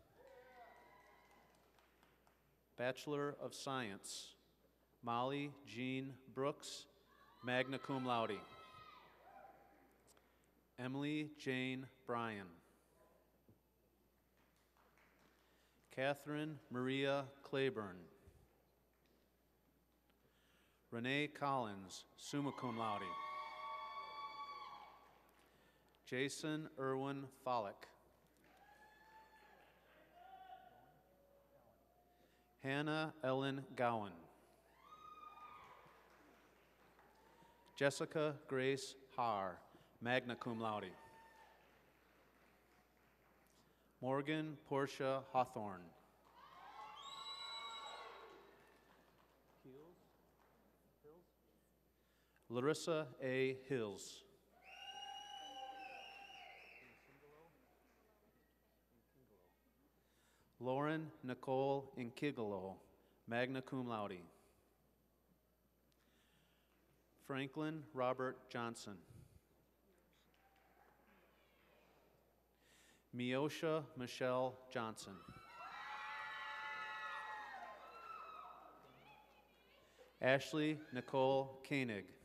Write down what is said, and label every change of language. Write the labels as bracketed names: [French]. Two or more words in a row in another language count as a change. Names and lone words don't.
[English] Bachelor of Science, Molly Jean Brooks, [Latin] magna cum laude. [English] Emily Jane Bryan. Catherine Maria Claiborne. Renee Collins, [Latin] summa cum laude. [English] Jason Irwin Follick. Hannah Ellen Gowan. Jessica Grace Haar, [Latin] magna cum laude. [English] Morgan Portia Hawthorne. Larissa A. Hills. Lauren Nicole Inkigalo, [Latin] magna cum laude. [English] Franklin Robert Johnson. Miosha Michelle Johnson. Ashley Nicole Koenig.